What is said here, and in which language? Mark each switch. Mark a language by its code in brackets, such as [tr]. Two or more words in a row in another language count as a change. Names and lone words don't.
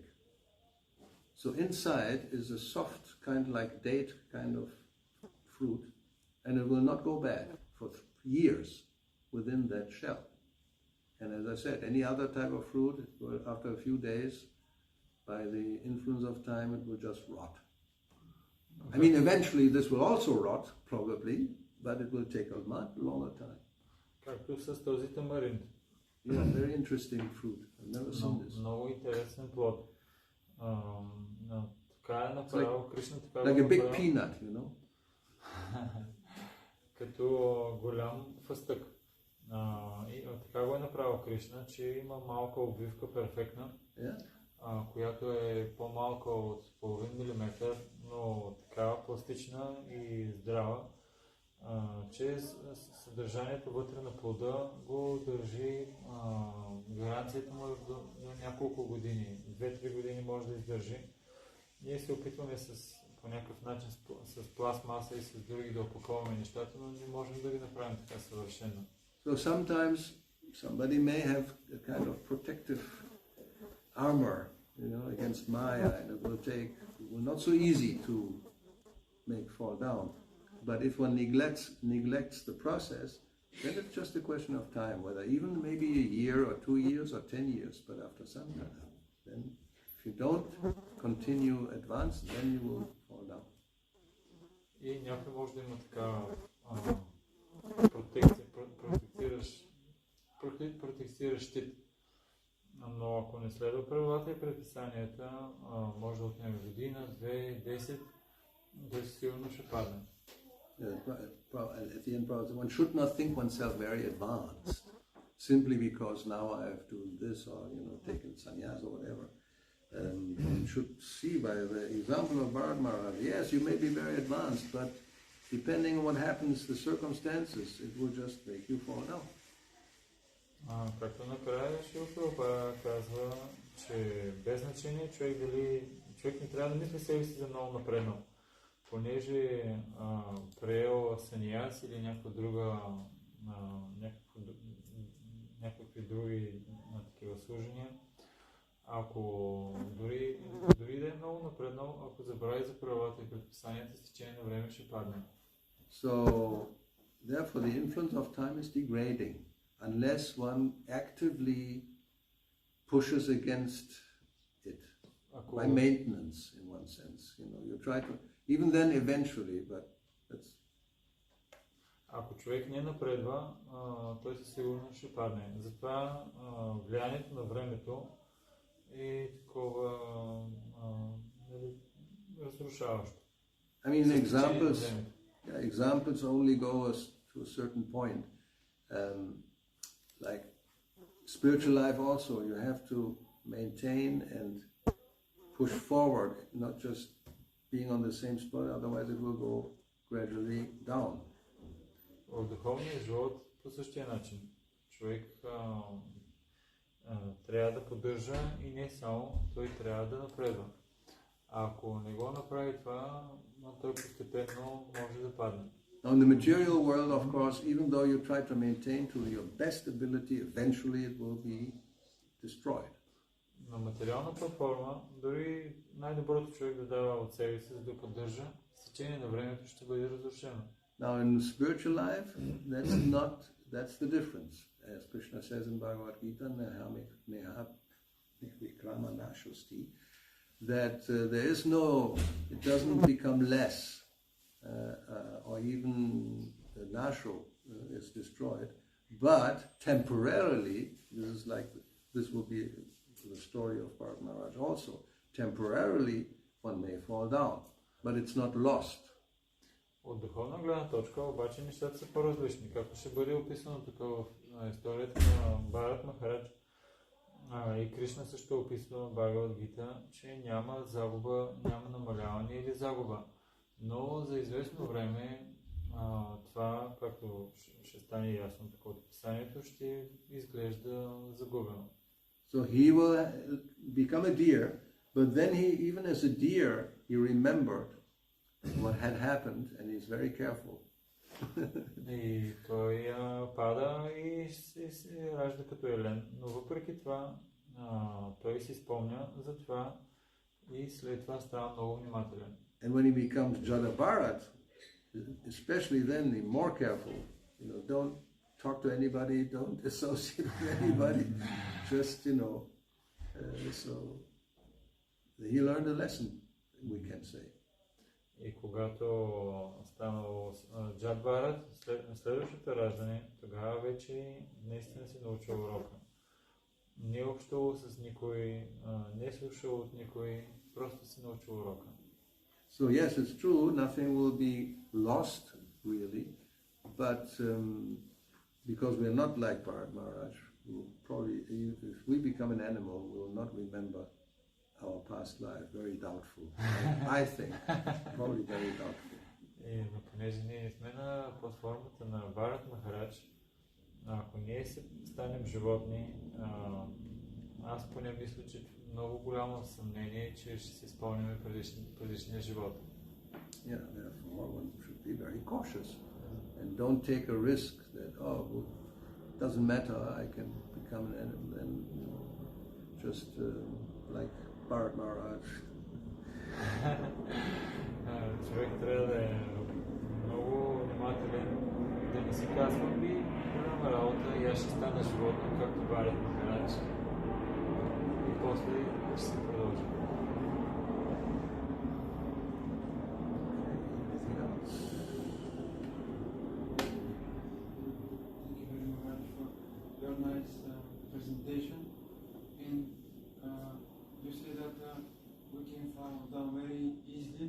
[en] So inside is a soft, kind of like date kind of fruit, and it will not go bad for years within that shell. And as I said, any other type of fruit, it will, after a few days, by the influence of time, it will just rot. I mean, eventually this will also rot, probably, but it will take a much longer time. [bg] Както с този тамарин. [en] Yeah, very interesting fruit. I've never seen this. [bg] Много интересен плод. Така е направил Кришна, така [en] Like a big [bg] направил, [en] peanut, you know. [bg] като голям фъстък. И така го е направил Кришна, че има малка обвивка, перфектна, [en] Yeah. [bg] която е по-малка от половин милиметър, но такава пластична и здрава, че съдържанието вътре на плода го държи, гаранцията му е до няколко години, 2-3 години може да издържи. Ние се опитваме по някакъв начин с пластмаса и с други да опаковаме нещата, но не можем да ги направим така съвършено. [en] So sometimes somebody may have a kind of protective armor, you know, against Maya, and it will not so easy to make fall down. But if one neglects the process, then it's just a question of time, whether even maybe a year or 2 years or 10 years, but after some time, then if you don't continue advance, then you will fall down. [bg] И някой може да има така протестиращ щит. Но ако не следва правилата и предписанията, може да отнеме година, 2, 10, да сигурно ще падне. [en] At the end, one should not think oneself very advanced simply because now I have to do this or taken sannyas or whatever. One should see by the example of Bharat Maharaj. Yes, you may be very advanced, but depending on what happens, the circumstances, it will just make you fall down. [bg] Както накрая Шрила Прабхупада казва, че без значение човек не трябва да мисли себе си за много напреднал. Понеже приел саньяс или някакви други такива служения, ако дори да е много напреднал, ако забрави за правилата и предписанията, с течение на време ще падне. [en] So, therefore, the influence of time is degrading unless one actively pushes against it by maintenance, in one sense. You try to, even then, eventually, but that's. [bg] Ако човек не напредва, той със сигурност ще падне. Затова влиянието на времето е такова разрушаващо. [en] I mean, examples only go to a certain point. Like spiritual life also, you have to maintain and push forward, not just being on the same spot, otherwise it will go gradually down. [bg] В духовния живот по същия начин. Човек трябва да поддържа и не само, той трябва да напредва. Ако не го направи това, той постепенно може да падне. [en] Now in the material world, of course, even though you try to maintain to your best ability, eventually it will be destroyed. [bg] На материалната форма, дори най-доброто човек да дава от себе си, за да поддържа, с течение на времето ще бъде разрушено. [en] Now in spiritual life, that's the difference. As Krishna says in Bhagavad Gita, that there is it doesn't become less, or even the natural is destroyed, but temporarily, this will be the story of Bharat Maharaj also, temporarily one may fall down, but it's not lost. [bg] От духовна гледна точка обаче нещата са по-различни. Както ще бъде описано тук в историята на Бхарат Махарадж, и Кришна също описва в Бхагавад Гита, че няма загуба, няма намаляване или загуба. Но за известно време това, както ще стане ясно тук от описанието, ще изглежда загубено. [en] So he will become a deer, but then even as a deer, he remembered what had happened, and he's very careful. [bg] И той пада и се ражда като елен. Но въпреки това, той си спомня за това и след това става много внимателен. [en] And when he becomes Jada Bharat, especially then, be more careful. Don't talk to anybody, don't associate with anybody. Just, so he learned a lesson, we can say. [bg] И когато станал Джад Бхарат, следващото раждане, тогава вече наистина си научил урока. Не общувал с никой, не слушал от никой, просто си научил урока. [en] So yes, it's true, nothing will be lost, really, but because we're not like Bharat Maharaj, we'll probably, if we become an animal, we will not remember our past life. Very doubtful. I think. Probably very doubtful. [bg] И понеже ние не сме на платформата на Бхарат Махарадж, ако ние станем животни, аз поне мисля, че много голямо съмнение, че ще си спомняме предишния живот. [en] Yeah, therefore one should be very cautious and don't take a risk that, doesn't matter, I can become an animal and just like Bharat Maharaj. [bg] Човек трябва да е много внимателен, да не си казва голяма работа и аз ще стана животно, както Бхарат Махарадж. И после ще се продължи. [en] Presentation, and you say that we can fall down very easily.